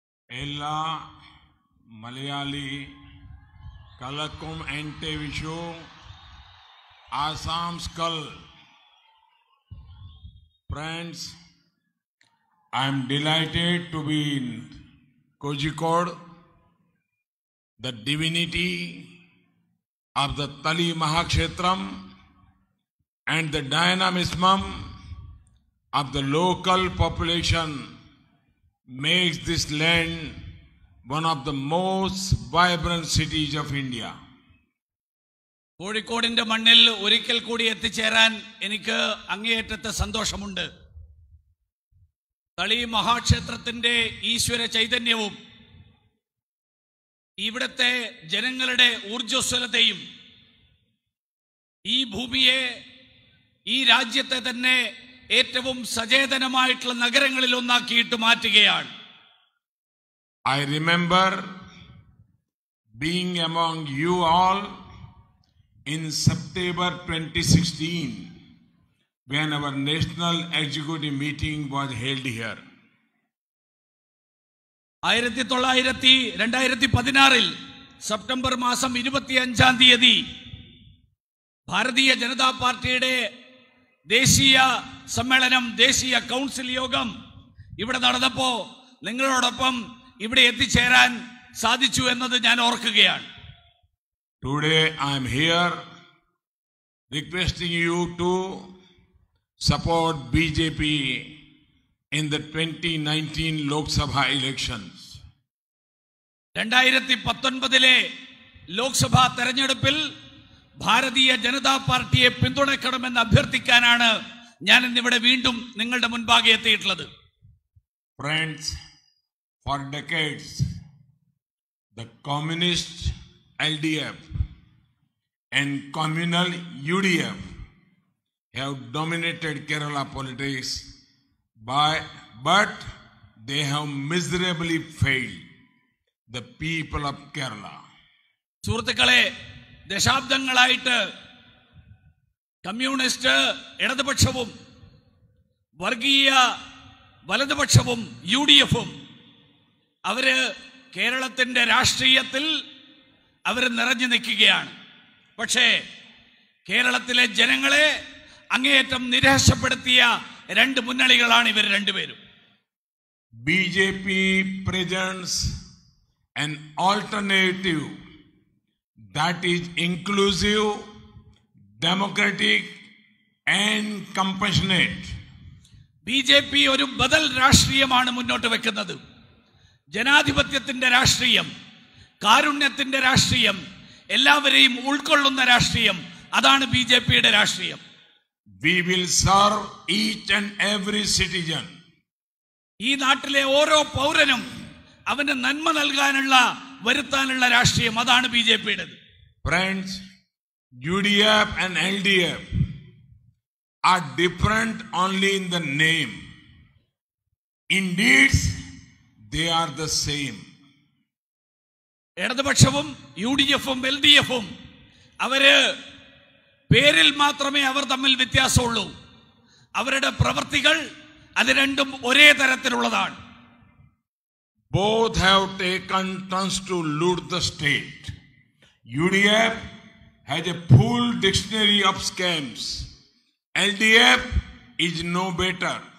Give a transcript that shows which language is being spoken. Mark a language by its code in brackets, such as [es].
[ml] എല്ലാ മലയാളി കലക്കും എൻ്റെ Vishu Assam skull. [en] Friends, I am delighted to be in Kozhikode, the divinity of the Tali Mahakshetram and the dynamism of the local population makes this land one of the most vibrant cities of India. [ml] കോഴിക്കോടിന്റെ മണ്ണിൽ ഒരിക്കൽ കൂടി എത്തിച്ചേരാൻ എനിക്ക് അങ്ങേയറ്റത്തെ സന്തോഷമുണ്ട്. തളി മഹാക്ഷേത്രത്തിന്റെ ഈശ്വര ചൈതന്യവും ഇവിടുത്തെ ജനങ്ങളുടെ ഊർജ്ജസ്വലതയും ഈ ഭൂമിയെ, ഈ രാജ്യത്തെ തന്നെ ഏറ്റവും സചേതനമായിട്ടുള്ള നഗരങ്ങളിൽ ഒന്നാക്കിയിട്ട് മാറ്റുകയാണ്. [en] I remember being among you all in September 2016 when our national executive meeting was held here. [ml] 2016 September മാസം 25-ാം തീയതി ഭാരതീയ ജനതാ പാർട്ടിയുടെ ദേശീയ സമ്മേളനം, ദേശീയ കൗൺസിൽ യോഗം ഇവിടെ നടന്നപ്പോ നിങ്ങളോടൊപ്പം ഇവിടെ എത്തിച്ചേരാൻ സാധിച്ചു എന്നത് ഞാൻ ഓർക്കുകയാണ്. [en] Today I am here requesting you to support BJP in the 2019 Lok Sabha elections. [ml] 2019 Lok Sabha തെരഞ്ഞെടുപ്പിൽ ഭാരതീയ ജനതാ പാർട്ടിയെ പിന്തുണയ്ക്കണമെന്ന് അഭ്യർത്ഥിക്കാനാണ് ഞാൻ ഇന്നിവിടെ വീണ്ടും നിങ്ങളുടെ മുൻപാകെ എത്തിയിട്ടുള്ളത്. [en] Friends, for decades the communist LDF and communal UDF have dominated Kerala politics, but they have miserably failed the people of Kerala. [ml] സുഹൃത്തുക്കളെ, ദശാബ്ദങ്ങളായിട്ട് communist ഇടതുപക്ഷവും വർഗീയ വലതുപക്ഷവും UDF-ഉം അവര് കേരളത്തിന്റെ രാഷ്ട്രീയത്തിൽ അവർ നിറഞ്ഞു നിൽക്കുകയാണ്. പക്ഷേ കേരളത്തിലെ ജനങ്ങളെ അങ്ങേയറ്റം നിരാശപ്പെടുത്തിയ രണ്ട് മുന്നണികളാണ് ഇവർ രണ്ടുപേരും. [en] BJP presents an alternative that is inclusive, democratic, and compassionate. [ml] BJP ഒരു ബദൽ രാഷ്ട്രീയമാണ് മുന്നോട്ട് വെക്കുന്നത്. ജനാധിപത്യത്തിന്റെ രാഷ്ട്രീയം, കാരുണ്യത്തിന്റെ രാഷ്ട്രീയം, എല്ലാവരെയും ഉൾക്കൊള്ളുന്ന രാഷ്ട്രീയം, അതാണ് BJPയുടെ രാഷ്ട്രീയം. [en] We will serve each and every citizen. [ml] ഈ നാട്ടിലെ ഓരോ പൗരനും അവന് നന്മ നൽകാനുള്ള വരുത്താനുള്ള രാഷ്ട്രീയം, അതാണ് BJPയുടേത്. [en] Friends, UDF and LDF are different only in the name. In deeds, they are the same. [ml] ഇടതുപക്ഷവും UDFും LDFും അവര് പേരിൽ മാത്രമേ അവർ തമ്മിൽ വ്യത്യാസമുള്ളൂ. അവരുടെ പ്രവൃത്തികൾ അത് രണ്ടും ഒരേ തരത്തിലുള്ളതാണ്. [en] Both have taken turns to loot the state. UDF has a full dictionary of scams. LDF is no better.